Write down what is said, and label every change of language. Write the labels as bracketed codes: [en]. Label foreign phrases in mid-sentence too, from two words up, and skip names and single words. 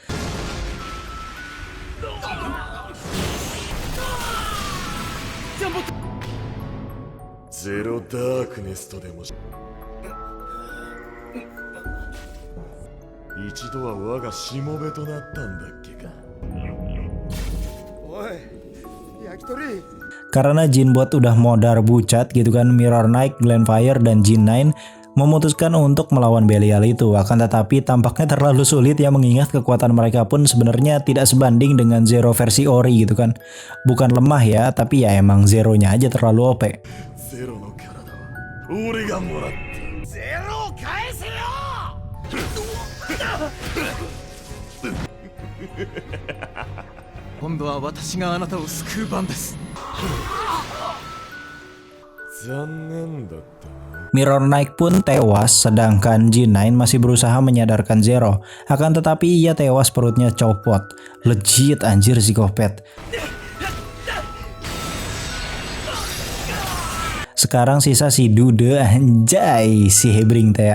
[ja] Zero Darkness とでも一度は我がしもべとなったんだっけか。おい、 焼き鳥 [id] Karena Jinbot udah modar bucat gitu kan, Mirror Knight, Glenfire, dan Jin9 memutuskan untuk melawan Belial itu. Akan tetapi tampaknya terlalu sulit ya, mengingat kekuatan mereka pun sebenarnya tidak sebanding dengan Zero versi Ori gitu kan. Bukan lemah ya, tapi ya emang Zeronya aja terlalu OP. [ja] ゼロの体は俺がもらったゼロを返せよ今度は私があなたを救う番です。残念だったな [id] Mirror Knight pun tewas, sedangkan Jin9 masih berusaha menyadarkan Zero. Akan tetapi ia tewas, perutnya copot. Legit anjir psikopat. Sekarang sisa si Dude, anjay, si Hebring teh.